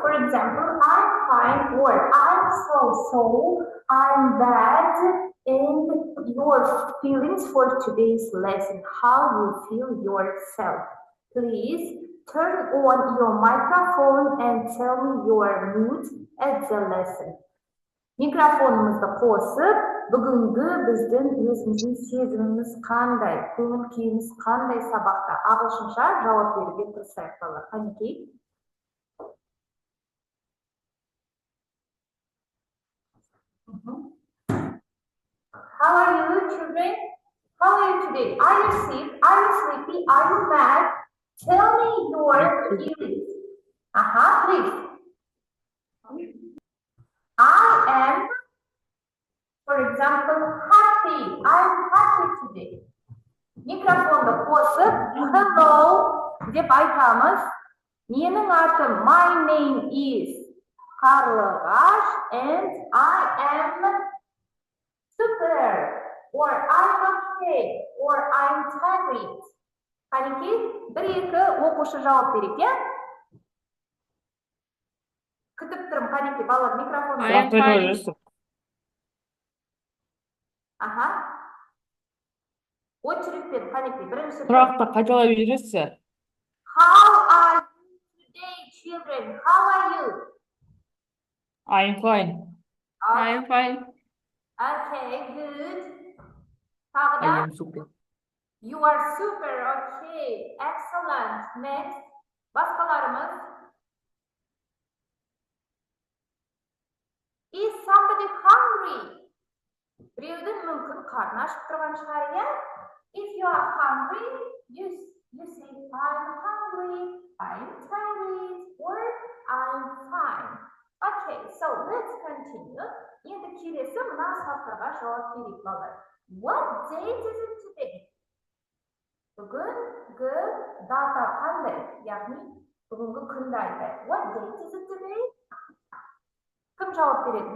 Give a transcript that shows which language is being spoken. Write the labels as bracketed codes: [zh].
[en] For example, I'm fine or I'm so, I'm bad, and your feelings for today's lesson, how you feel yourself. Please turn on your microphone and tell me your mood at the lesson. [kk] Микрофонымызды қосып, бүгінгі біздің өзіміздің сезіміміз қандай, көңіл күйіміз қандай сабақта ағылшынша жауап беруге тырысайық балалар. Қанекей? [en] How are you, children? How are you today? Are you sick? Are you sleepy? Are you mad? Tell me your feelings. Please. I am, for example, happy. I'm happy today. [kk] Микрофонды қосып, hello деп айтамыз. Менің атым, [en] my name is Қарлығаш, and I am super, or I'm okay, or I'm tired. [kk] Қанекей, бір-екі оқушы жауап берейік, иә? Күтіп тұрмын, Қанекей, балалар микрофон. [en] I am fine. [kk] Очередьпен, Қанекей, бірінші. Сұрақты қайталай бересіз. [en] How are you today, children? How are you? I am fine. I am fine. Okay, good. I am super. You are super, okay, excellent. Next, [kk] басқаларымыз. [en] Is somebody hungry? [kk] Біреудің мүмкін қарны ашып тұрған шығар, иә? [en] If you are hungry, you say, I'm hungry, I'm tired, or I'm fine. Okay, so let's continue. [kk] Енді келесі мына сұрақтарға жауап берейік, балалар. [en] What date is it today? [kk] Бүгінгі дата қандай? Яғни, бүгінгі күнді айтайық. [en] What date is it today? [kk] Кім жауап береді?